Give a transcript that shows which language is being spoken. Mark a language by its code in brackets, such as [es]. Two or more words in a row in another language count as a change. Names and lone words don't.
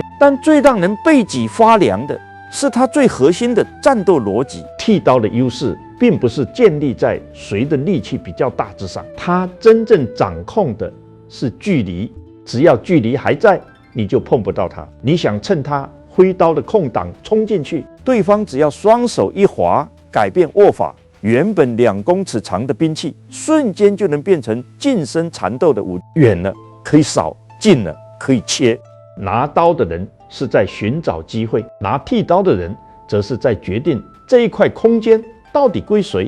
[zh] 但最讓人背脊發涼的是它最核心的戰鬥邏輯。剃刀的優勢並不是建立在誰的力氣比較大之上，它真正掌控的是距離。只要距離還在，你就碰不到它。你想趁它揮刀的空檔衝進去，對方只要雙手一滑，改變握法，原本2公尺長的兵器瞬間就能变成近身纏鬥的武器。遠了可以掃，近了可以切。拿刀的人是在尋找機會，拿剃刀的人則是在決定這一塊空間到底歸誰。